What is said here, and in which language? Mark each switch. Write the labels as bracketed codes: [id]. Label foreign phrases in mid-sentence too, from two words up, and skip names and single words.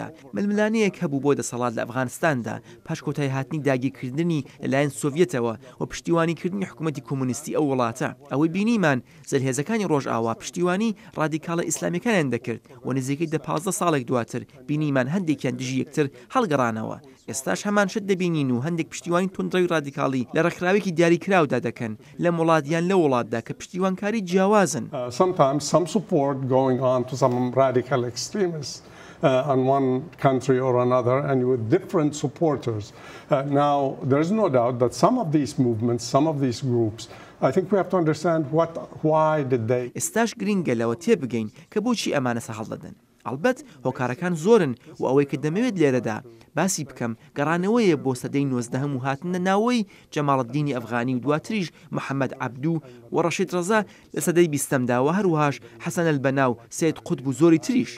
[ckb] ململانەیەک هەبوو بۆ دەسەڵات لە ئەفغانستاندا پاش کۆتای هاتنی داگیرکردنی لەلایەن سۆڤیەتەوە و پشتیوانیکردنی حکوومەتی کۆمونیستی ئەو وڵاتە ئەوەی بینیمان زەرهێزەکانی ڕۆژئاوا پشتیوانی ڕادیکاڵە ئیسلامیەکانیان دەکرد و نزیکەی 15 ساڵێک دواتر بینیمان هەندێکیان دژی یەکتر هەڵگەڕانەوە ئێستاش هەمان شت دەبینین و هەندێک پشتیوانی توندڕەوی ڕادیکاڵی لە ڕێکخراوێکی دیاریکراودا دەکەن لە وڵاتیان لە وڵاتدا کە پشتیوانکاری جیاوازن. [en] Sometimes some support going on to some radical extremists on one country or another and with different supporters. Now, there's no doubt that some of these movements, some of these groups, I think we have to understand why did they. [ckb] ئێستاش گرینگە لەوە تێبگەین کە بۆچی ئەمانە سەهەڵ دەدەن. ئەلبەت هۆکارەکان زۆرن و ئەوەی کە دەمەوێت لێرەدا باسی بکەم گەڕانەوەیە بۆ سەدەی 19 و هاتنە ناوەی جەماڵەدینی ئەفغانی و دواتریش محەممەد عەبدوو و ڕەشید ڕەزا لە سەدەی 20دا و هەروەهاش حەسەن ئەلبەنا و سید قوتب و زۆری تریش.